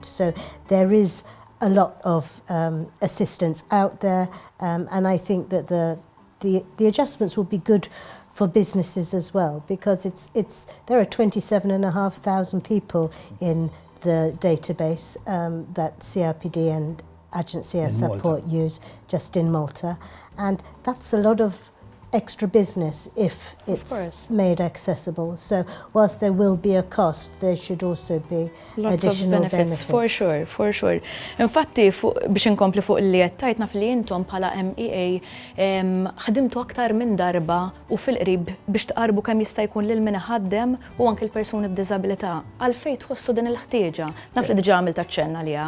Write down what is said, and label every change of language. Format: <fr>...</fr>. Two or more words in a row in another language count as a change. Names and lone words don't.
<en>So there is a lot of assistance out there, and I think that the adjustments will be good for businesses as well, because there are 27,500 people in the database that CRPD and Agency Support use just in Malta, and that's a lot of extra business if it's made accessible. So whilst there will be a cost, there should also be lots additional of benefits. For sure.</en> <mt>Infatti, biex inkompli fuq li jettajt naf li jintom bħala MEA ħadimtu aktar minn darba u fil-qrib biex tqarbu kemm jista' jkun lil min ħaddem u anke l-persuni b'diżabilità. Għalfejn tħossu din il-ħtieġa? Naf li diġà għamilt ċenna liha.</mt>